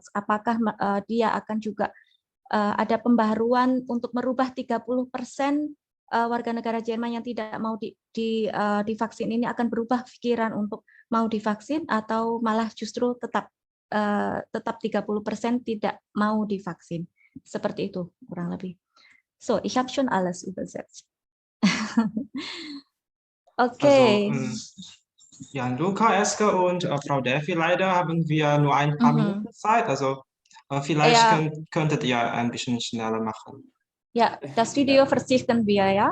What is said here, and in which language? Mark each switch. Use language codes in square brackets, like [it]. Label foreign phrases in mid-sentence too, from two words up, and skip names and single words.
[id] Apakah dia akan juga ada pembaharuan untuk merubah 30% warga negara Jerman yang tidak mau divaksin ini akan berubah pikiran untuk mau divaksin atau malah justru tetap 30% tidak mau divaksin. Seperti itu kurang lebih. [de] So, ich habe schon alles übersetzt. Okay. Also, ja, Luca, Eske und Frau Delphi, leider haben wir nur ein paar Minuten Zeit. Also vielleicht Ja. könntet ihr ein bisschen schneller machen. Ja, das Video verzichten wir, ja?